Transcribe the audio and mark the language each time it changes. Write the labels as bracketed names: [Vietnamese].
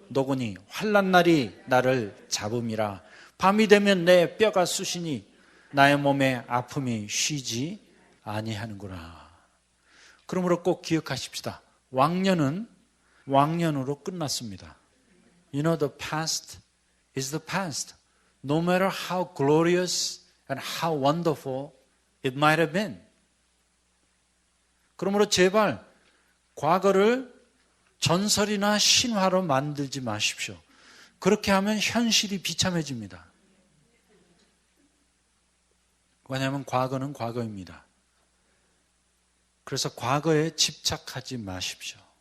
[Korean] 노고니 환난 날이 나를 잡음이라. 밤이 되면 내 뼈가 쑤시니 나의 몸에 아픔이 쉬지 아니하는구나. 그러므로 꼭 기억하십시다. 왕년은 왕년으로 끝났습니다. [English] You know, the past is the past. No matter how glorious and how wonderful it might have been. [Korean] 그러므로 제발 과거를 전설이나 신화로 만들지 마십시오. 그렇게 하면 현실이 비참해집니다. 왜냐하면 과거는 과거입니다. 그래서 과거에 집착하지 마십시오.